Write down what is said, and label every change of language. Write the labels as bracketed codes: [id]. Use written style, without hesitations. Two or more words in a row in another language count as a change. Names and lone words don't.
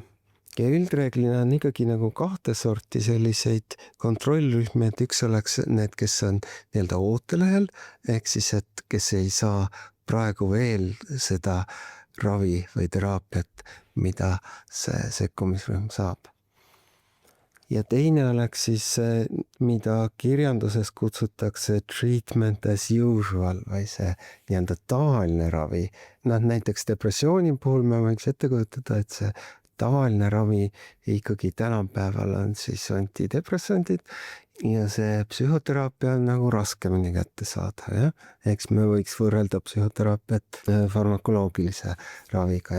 [et] Ja üldreeglina on ikkagi nagu kahte sorti selliseid kontrollrühmi, et üks oleks need, kes on nii-öelda ootelehel, ehk siis, et kes ei saa praegu veel seda ravi või teraapiat, mida see sekkumisrühm saab. Ja teine oleks siis, mida kirjanduses kutsutakse [en] treatment as usual [et] või see nii-öelda tavaline ravi. Näiteks depressiooni puhul me võiks ette kujutada, et see tavaline ravi ikkagi tänapäeval on siis antidepressandid ja see psühhoteraapia on nagu raskemini kätte saada. Ja? Eks me võiks võrrelda psühhoteraapiat farmakoloogilise raviga.